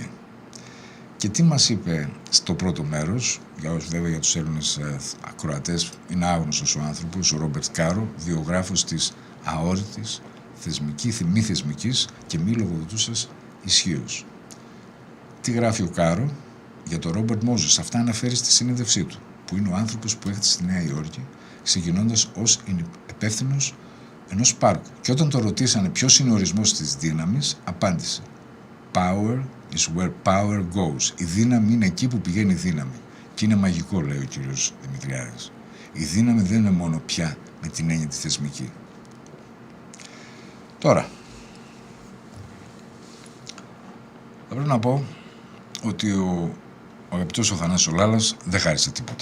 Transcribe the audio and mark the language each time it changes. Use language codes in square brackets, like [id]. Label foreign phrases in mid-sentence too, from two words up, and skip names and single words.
[el] Και τι μας είπε στο πρώτο μέρος, βέβαια για τους Έλληνες ακροατές είναι άγνωστος ο άνθρωπος, ο Ρόμπερτ Κάρο, βιογράφος της αόρρητης, μη θεσμικής και μη λογοδοτούσας ισχύως. Τι γράφει ο Κάρο για τον Ρόμπερτ Μόζες, αυτά αναφέρει στη συνέντευξή του, που είναι ο άνθρωπος που έρχεται στη Νέα Υόρκη, ξεκινώντας ως υπεύθυνος ενός πάρκου. Και όταν το ρωτήσανε ποιος είναι ο ορισμός της δύναμης, απάντησε [en] «Power is where power goes». [el] Η δύναμη είναι εκεί που πηγαίνει η δύναμη. Και είναι μαγικό, λέει ο κύριος Δημητριάδης. Η δύναμη δεν είναι μόνο πια με την έννοια τη θεσμική. Τώρα, θα πρέπει να πω ότι ο αγαπητός ο Θανάσης ο Λάλας δεν χάρισε τίποτα.